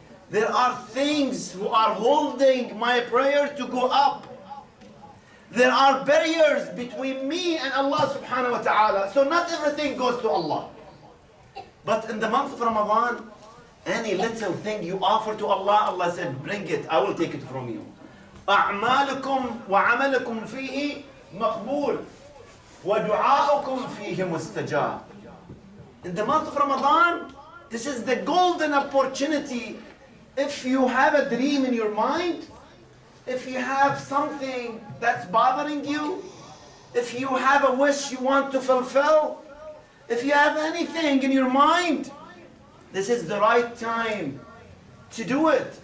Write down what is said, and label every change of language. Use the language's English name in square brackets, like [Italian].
[English] There are things who are holding my prayer to go up. There are barriers between me and Allah subhanahu wa ta'ala. So not everything goes to Allah. But in the month of Ramadan, any little thing you offer to Allah, Allah said, bring it, I will take it from you. [Arabic] أعمالكم وعملكم فيه مقبول وَدُعَاؤُكُمْ فِيهِ مُسْتَجَابٌ. [English] In the month of Ramadan, this is the golden opportunity. If you have a dream in your mind, if you have something that's bothering you, if you have a wish you want to fulfill, if you have anything in your mind, this is the right time to do it.